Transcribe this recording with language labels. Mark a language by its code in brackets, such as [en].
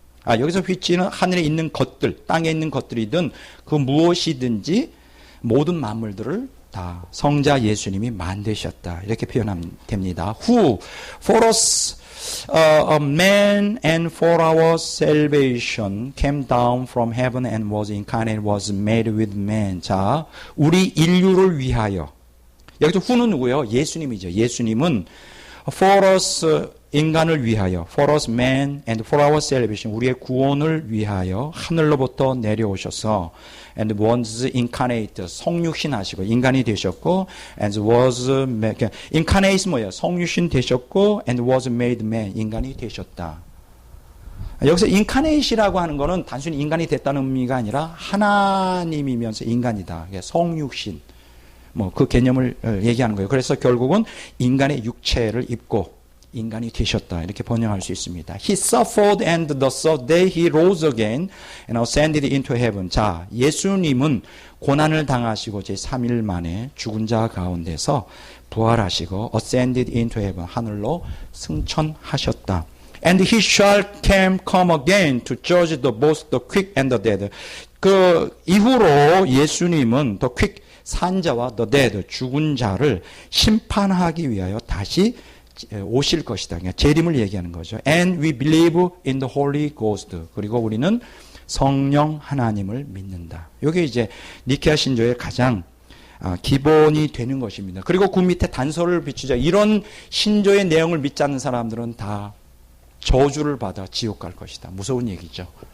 [ko] 여기서 which는 하늘에 있는 것들, 땅에 있는 것들이든 그 무엇이든지 모든 만물들을 다 성자 예수님이 만드셨다. 이렇게 표현하면 됩니다. [en] Who for us a man and for our salvation came down from heaven and was incarnate, was made with man. [ko] 자, 우리 인류를 위하여. 여기서 who는 누구예요? 예수님이죠. 예수님은 [en] for us [ko] 인간을 위하여, [en] for us man and for our salvation [ko] 우리의 구원을 위하여 하늘로부터 내려오셔서 [en] and was incarnate [ko] 성육신 하시고 인간이 되셨고 and was incarnate 뭐예요? 성육신 되셨고 [en] and was made man [ko] 인간이 되셨다. 여기서 incarnate이라고 하는 것은 단순히 인간이 됐다는 의미가 아니라 하나님이면서 인간이다. 성육신 그 개념을 얘기하는 거예요. 그래서 결국은 인간의 육체를 입고 인간이 되셨다. 이렇게 번역할 수 있습니다. [en] He suffered and the third day he rose again and ascended into heaven. [ko] 자, 예수님은 고난을 당하시고 제3일 만에 죽은 자 가운데서 부활하시고 [en] ascended into heaven. [ko] 하늘로 승천하셨다. [en] And he shall come again to judge both the quick and the dead. [ko] 그 이후로 예수님은 [en] the quick [ko] 산자와 [en] the dead [ko] 죽은 자를 심판하기 위하여 다시 오실 것이다. 그러니까 재림을 얘기하는 거죠. [en] And we believe in the Holy Ghost. [ko] 그리고 우리는 성령 하나님을 믿는다. 이게 이제 니케아 신조의 가장 기본이 되는 것입니다. 그리고 그 밑에 단서를 비추자. 이런 신조의 내용을 믿지 않는 사람들은 다 저주를 받아 지옥 갈 것이다. 무서운 얘기죠.